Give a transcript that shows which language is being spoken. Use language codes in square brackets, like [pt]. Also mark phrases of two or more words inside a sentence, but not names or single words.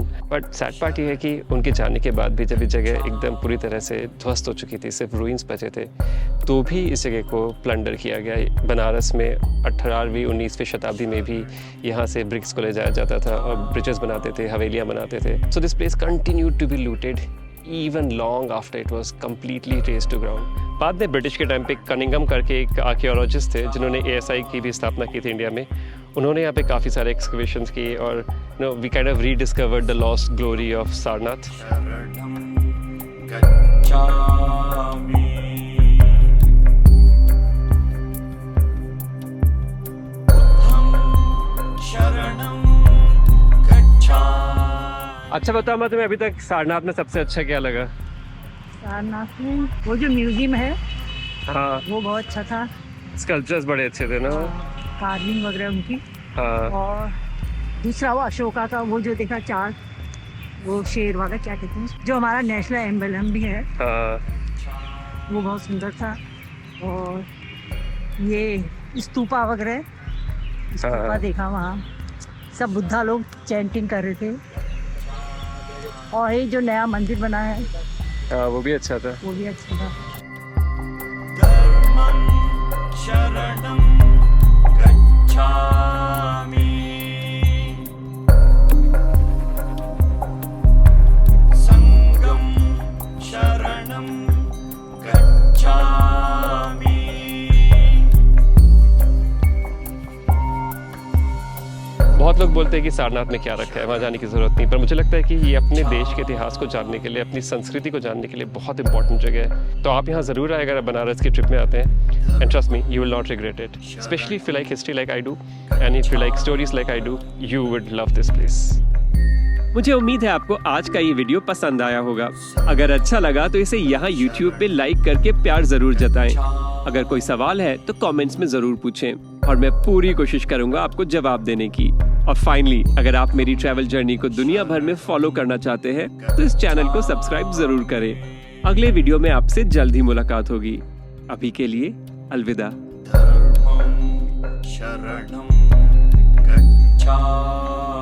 [en] But sad part [hi] ये है कि उनके जाने के बाद भी जब ये जगह एकदम पूरी तरह से ध्वस्त हो चुकी थी, सिर्फ रूइंस बचे थे, तो भी इस जगह को प्लंडर किया गया। बनारस में 18वीं 19वीं शताब्दी में भी यहाँ से ब्रिक्स को ले जाया जाता था और ब्रिजेस बनाते थे, हवेलियाँ बनाते थे। [en] So this place continued to be looted even long after it was completely razed to ground। [hi] बाद में ब्रिटिश के टाइम पे कनिंगम करके एक आर्कियोलॉजिस्ट थे जिन्होंने ASI की भी स्थापना की थी इंडिया में। उन्होंने यहाँ पे काफ़ी सारे एक्सकवेशंस किए और [en] we kind of rediscovered the lost glory of Sarnath. [pi] शरणं गच्छामि, बुद्धं शरणं गच्छामि। [hi] अच्छा बताओ, मैं तुम्हें अभी तक सारनाथ में सबसे अच्छा क्या लगा? सारनाथ में वो जो म्यूजियम है हाँ, वो बहुत अच्छा था। स्कल्पचर्स बड़े अच्छे थे ना। कार्विंग वगैरह उनकी। हाँ, और दूसरा वो अशोका का वो जो देखा चार्ट, वो शेर वाला क्या कहते हैं, जो हमारा [en] national emblem [hi] भी है, हाँ, वो बहुत सुंदर था। और ये स्तूपा वगैरह, स्तूपा देखा वहाँ, सब बुद्धा लोग चैंटिंग कर रहे थे। और ये जो नया मंदिर बना है हाँ, वो भी अच्छा था। वो भी अच्छा था। [pi] धर्मं शरणं गच्छामि, संघं शरणं गच्छामि। [hi] बहुत लोग बोलते हैं कि सारनाथ में क्या रखा है, वहाँ जाने की ज़रूरत नहीं, पर मुझे लगता है कि ये अपने देश के इतिहास को जानने के लिए, अपनी संस्कृति को जानने के लिए बहुत इंपॉर्टेंट जगह है। तो आप यहाँ ज़रूर आए अगर आप बनारस की ट्रिप में आते हैं। [en] And trust me, you will not regret it, specially if you like history like I do and if you like stories like I do, you would love this place. [hi] मुझे उम्मीद है आपको आज का ये वीडियो पसंद आया होगा। अगर अच्छा लगा तो इसे यहाँ YouTube पे लाइक करके प्यार जरूर जताएं। अगर कोई सवाल है तो कमेंट्स में जरूर पूछें और मैं पूरी कोशिश करूंगा आपको जवाब देने की। और फाइनली, अगर आप मेरी [en] travel journey [hi] को दुनिया भर में फॉलो करना चाहते हैं तो इस चैनल को सब्सक्राइब जरूर करें। अगले वीडियो में आपसे जल्द ही मुलाकात होगी। अभी के लिए अलविदा। [pi] धर्मं शरणं गच्छामि।